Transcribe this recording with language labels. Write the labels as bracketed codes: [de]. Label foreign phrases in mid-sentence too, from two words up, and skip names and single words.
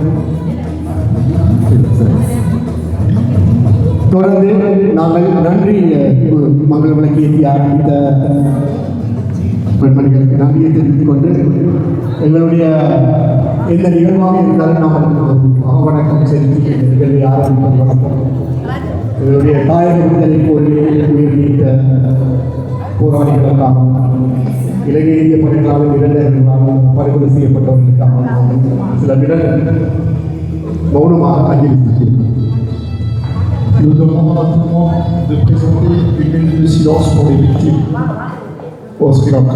[ta] தொடர்ந்து நாங்கள் நன்றி மங்கள விளக்கு ஏற்றி ஆரம்பித்த பெண்மணிகளுக்கு நன்றியை தெரிவித்துக் கொண்டு எங்களுடைய எந்த நிகழ்வாக இருந்தாலும் நாம் வணக்கம் செலுத்தி நிகழ்வை ஆரம்பிப்பது வணக்கம். எங்களுடைய தாயக விடுதலை போரிலே உயிர் நீத்த போராளிகளுக்காக, இலங்கை இந்திய படைகளாலும் இளைஞர்களாலும் படுகொலை செய்யப்பட்டவர்களுக்காக சில நிகழ்வுகள் மௌனமாக அஞ்சலி செலுத்தினோம். [fr] Nous demandons à tout le monde de présenter une minute de silence pour les victimes au Sri Lanka.